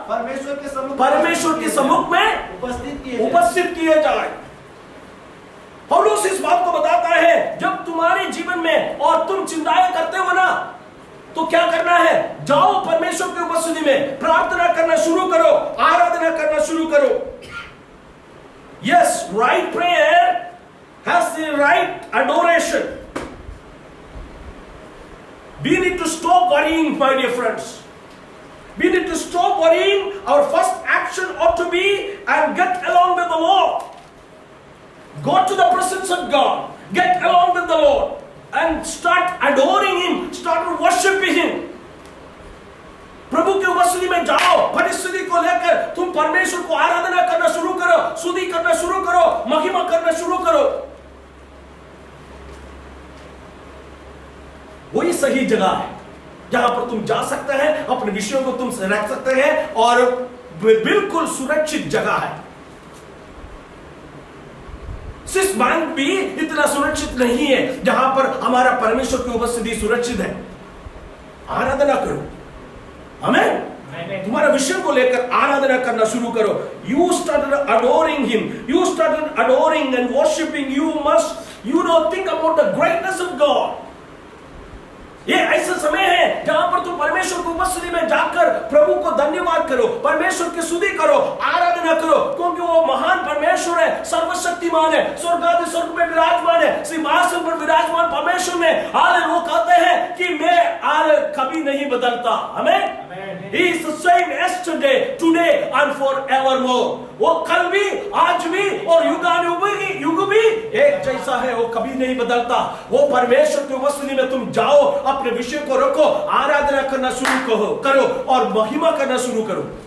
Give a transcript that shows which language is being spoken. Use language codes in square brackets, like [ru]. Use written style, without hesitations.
[hi] परमेश्वर के सम्मुख में उपस्थित किए जाए। पौलुस इस बात को बताता है जब तुम्हारे जीवन में और तुम चिंताएं करते हो ना, तो क्या करना है? जाओ परमेश्वर की उपस्थिति में प्रार्थना करना शुरू करो, आराधना करना शुरू करो। [en] Yes, right prayer has the right adoration. We need to stop worrying, my dear friends. We need to stop worrying. Our first action ought to be and get along with the Lord. Go to the presence of God. Get along with the Lord and start adoring Him. Start worshiping Him. [hi] प्रभु की उपस्थिति में जाओ, परिस्थिति को लेकर तुम परमेश्वर को आराधना करना शुरू करो, स्तुति करना शुरू करो, महिमा करना शुरू करो। वही सही जगह है जहां पर तुम जा सकते हैं, अपने विषयों को तुम रख सकते हैं और बिल्कुल सुरक्षित जगह है। स्विस बैंक भी इतना सुरक्षित नहीं है जहां पर हमारा परमेश्वर की उपस्थिति सुरक्षित है। आराधना करो, आमेन। तुम्हारा विषय को लेकर आराधना करना शुरू करो। [en] You started adoring Him. You started adoring and worshiping. You know, think about the greatness of God. [hi] ये ऐसा समय है जहां पर तुम परमेश्वर की उपस्थिति में जाकर प्रभु को धन्यवाद करो, परमेश्वर की स्तुति करो, आराधना करो, क्योंकि वो महान परमेश्वर है, सर्वशक्तिमान है, स्वर्गादि स्वर्ग में विराजमान है, सिंहासन पर विराजमान परमेश्वर में हाले वो कहते हैं कि मैं हाले कभी नहीं बदलता। आमीन। [en] He is the same yesterday, today and forevermore. [hi] वो कल भी, आज भी और युग भी एक जैसा है, वो कभी नहीं बदलता। वो परमेश्वर की उपस्थिति में तुम जाओ, अपने विषय को रखो, आराधना करना शुरू करो और महिमा करना शुरू करो।